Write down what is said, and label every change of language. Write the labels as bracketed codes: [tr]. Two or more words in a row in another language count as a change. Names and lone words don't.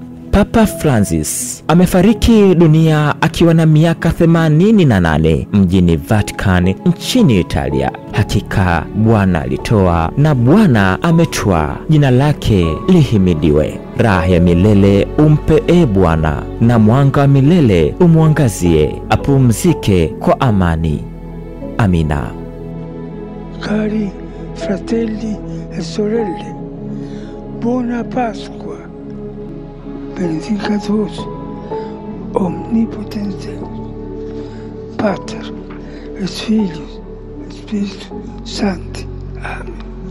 [sw] Papa Francis amefariki dunia akiwa na miaka 88 mjini Vatican nchini Italia. Hakika Bwana alitoa na Bwana ametwaa, jina lake lihimidiwe. Raha ya milele umpe Bwana, na mwanga wa milele umwangazie, apumzike kwa amani. Amina. [it] Cari fratelli e sorelle, buona Pasqua. [la] Benedicat vos omnipotens Deus, Pater et Filius et Spiritus Sancti. Amen.